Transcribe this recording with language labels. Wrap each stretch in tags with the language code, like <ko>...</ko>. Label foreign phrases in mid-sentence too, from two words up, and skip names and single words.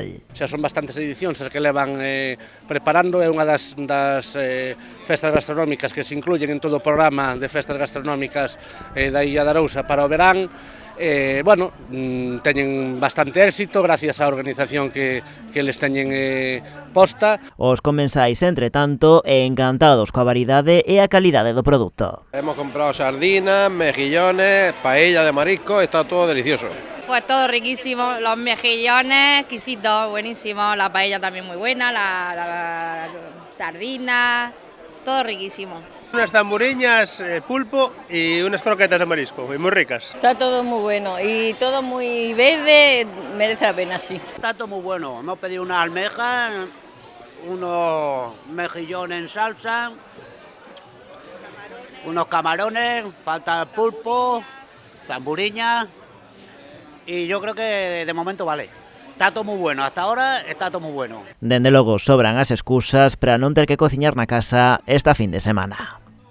<gl>Xa son bastantes edicións as que levan preparando, é unha das festas gastronómicas que se incluyen en todo o programa de festas gastronómicas da Illa de Arousa para o verán. Bueno, teñen bastante éxito gracias á organización que les teñen posta. Os comensais, entre tanto, encantados coa variedade e a calidade do produto.</gl> <es>Hemos comprado sardinas, mejillones, paella de marisco, está todo delicioso. Pues todo riquísimo, los mejillones, exquisitos, buenísimo, la paella también muy buena, la sardina, todo riquísimo. Unas tamburiñas, pulpo y unas croquetas de marisco, muy ricas. Está todo muy bueno y todo muy verde, merece la pena, sí. Está todo muy bueno, hemos pedido unas almejas, unos mejillones en salsa, unos camarones, falta el pulpo, tamburiñas y yo creo que de momento vale. Está todo moi bueno, hasta ahora está todo moi bueno.</es> <gl>Dende logo sobran as excusas para non ter que cociñar na casa esta fin de semana.</gl>